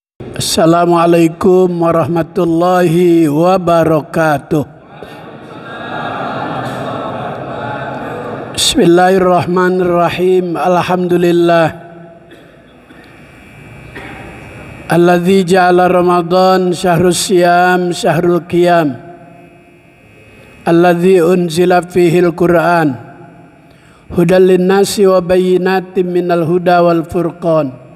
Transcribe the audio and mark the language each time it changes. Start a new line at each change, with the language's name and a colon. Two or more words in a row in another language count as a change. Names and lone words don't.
Arabic: السلام عليكم ورحمة الله وبركاته. بسم الله الرحمن الرحيم. الحمد لله الذي جعل رمضان شهر الصيام شهر القيام الذي أنزل فيه القرآن هدى للناس وبينات من الهدى والفرقان.